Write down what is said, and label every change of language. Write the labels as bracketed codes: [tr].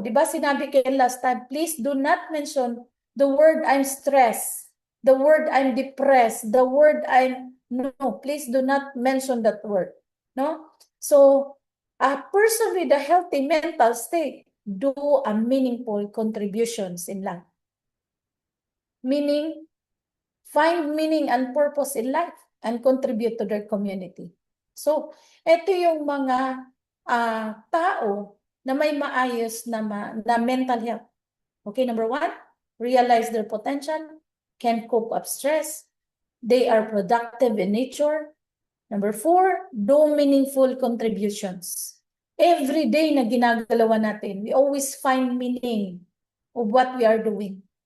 [tl] Di ba sinabi kayo [en] last time, please do not mention the word I'm stressed, the word I'm depressed, the word no, please do not mention that word. No? So, a person with a healthy mental state do a meaningful contributions in life. Meaning, find meaning and purpose in life and contribute to their community. [tl] So, ito yung mga tao na may maayos na mental health. [en] Okay, number 1, realize their potential, can cope up stress, they are productive in nature. Number 4, do meaningful contributions. Every day [tl] na ginagalawan natin, [en] we always find meaning of what we are doing.